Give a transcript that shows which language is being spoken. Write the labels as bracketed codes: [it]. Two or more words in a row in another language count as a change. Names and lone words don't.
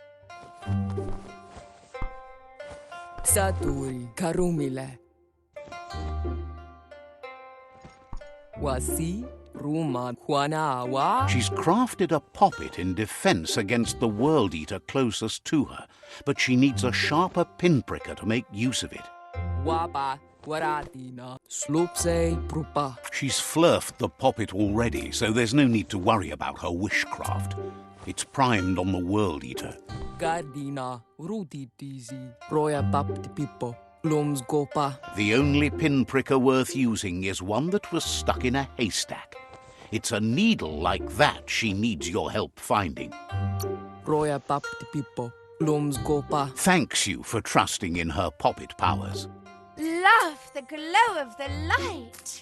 [en] Saturi karumile. Wasi ruma kwanawa. She's crafted a poppet in defense against the World Eater closest to her, but she needs a sharper pinpricker to make use of it. Wapa waratina. Slopse prupa. She's flurfed the poppet already, so there's no need to worry about her wishcraft. It's primed on the World Eater. Gardina rutitizi. Roya papti pipo. Loms gopa. The only pinpricker worth using is one that was stuck in a haystack. It's a needle like that she needs your help finding. Roya papti pipo. Loms gopa. Thanks you for trusting in her poppet powers. Love the glow of the light.